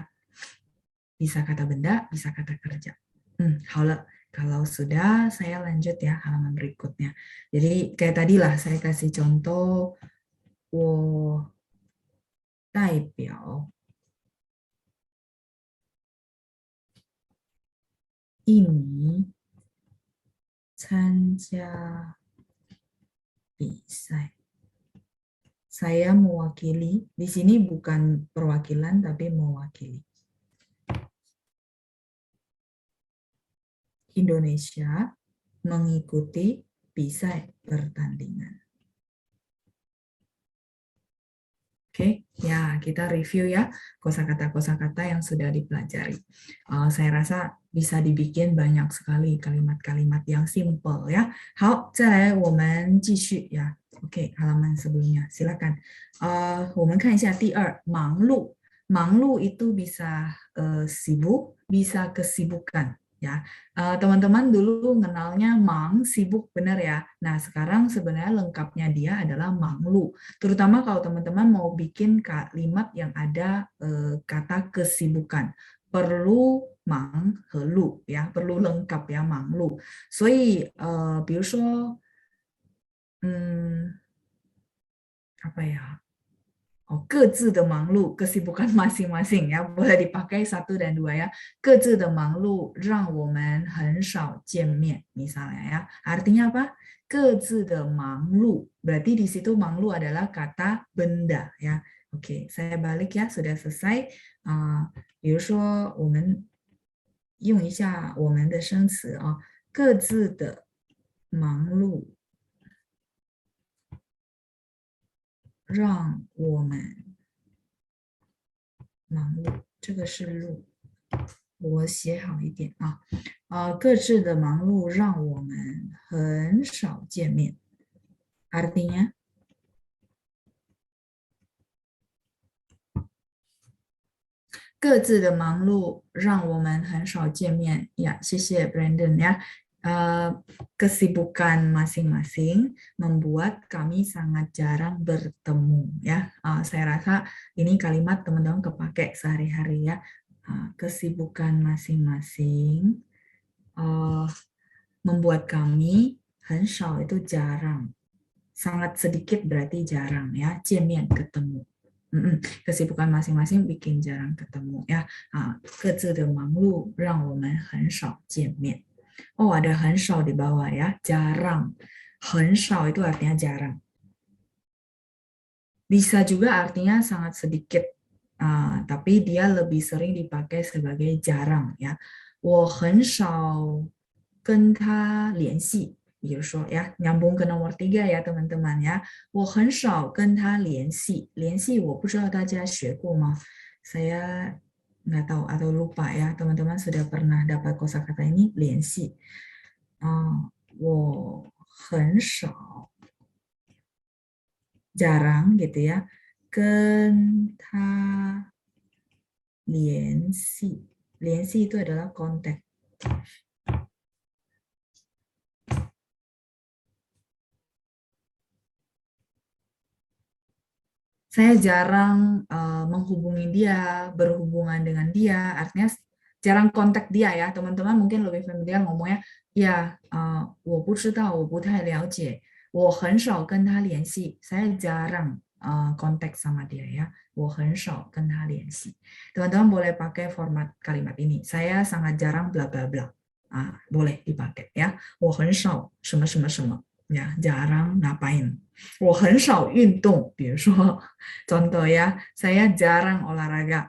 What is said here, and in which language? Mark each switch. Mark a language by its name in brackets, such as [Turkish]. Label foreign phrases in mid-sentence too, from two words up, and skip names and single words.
[Indonesian] Bisa kata benda, bisa kata kerja. [Chinese] 好了. [Indonesian] Kalau sudah, saya lanjut ya halaman berikutnya. Jadi kayak tadi lah saya kasih contoh, [Chinese] 我代表印尼参加比赛. [Indonesian] Saya mewakili, di sini bukan perwakilan tapi mewakili. Indonesia mengikuti bisa pertandingan. Oke, ya kita review ya kosakata-kosakata yang sudah dipelajari. Saya rasa bisa dibikin banyak sekali kalimat-kalimat yang simple ya. [Chinese] 好，再来我们继续 [Indonesian] ya. Oke, halaman sebelumnya silakan. [Chinese] 我们看一下第二，忙碌。忙碌 [Indonesian] itu bisa sibuk, bisa kesibukan. Ya, teman-teman dulu kenalnya mang, sibuk, benar ya. Nah, sekarang sebenarnya lengkapnya dia adalah manglu. Terutama kalau teman-teman mau bikin kalimat yang ada kata kesibukan. Perlu mang helu ya, perlu lengkap ya manglu. [Chinese] 所以比如说 [Indonesian] apa ya? [Chinese] 各自的忙碌, [Indonesian] kesibukan masing-masing ya, boleh dipakai 1 dan 2 ya. [Chinese] 各自的忙碌让我们很少见面 [Indonesian] misalnya ya. Artinya apa? [Chinese] 各自的忙碌. [Indonesian] Berarti di situ 忙碌 adalah kata benda ya. Oke, saya balik ya, sudah selesai. [Chinese] 比如说我们用一下我们的生词啊，各自的忙碌 让我们忙碌，这个是路，我写好一点啊。各自的忙碌让我们很少见面。Artinya, 各自的忙碌让我们很少见面。Ya, 谢谢 Brandon ya. [Indonesian] Kesibukan masing-masing membuat kami sangat jarang bertemu ya. Saya rasa ini kalimat teman-teman kepake sehari-hari ya. kesibukan masing-masing membuat kami 很少 itu jarang. Sangat sedikit berarti jarang ya, [Chinese] 见面 ketemu. [Indonesian] Kesibukan masing-masing bikin jarang ketemu ya. [Chinese] 各自的忙碌让我们很少见面. [Indonesian] Oh, ada 很少 di bawah ya, jarang. 很少 itu artinya jarang. Bisa juga artinya sangat sedikit, tapi dia lebih sering dipakai sebagai jarang ya. [Chinese] 我很少跟他联系，比如说 [Indonesian] ya, nyambung ke nomor 3 ya teman-teman ya. [Chinese] 我很少跟他联系，联系我不知道大家学过吗？ [Indonesian] Saya nggak tahu atau lupa ya, teman-teman sudah pernah dapat kosakata ini 联系。 [Chinese] 我很少 [Indonesian] jarang gitu ya, [Chinese] 跟他联系，联系 [Indonesian] itu adalah kontak. Saya jarang menghubungi dia, berhubungan dengan dia, artinya jarang kontak dia ya. Teman-teman mungkin lebih familiar ngomongnya, ya, [Chinese] 我不知道，我不太了解，我很少跟他联系. [Indonesian] Saya jarang kontak sama dia ya. [Chinese] 我很少跟他联系. [Indonesian] Teman-teman boleh pakai format kalimat ini. Saya sangat jarang bla bla bla. Boleh dipakai ya. [Chinese] 我很少什么什么什么. [Indonesian] Ya, jarang ngapain. [Chinese] 我很少运动，比如说 [Indonesian] contoh ya, saya jarang olahraga.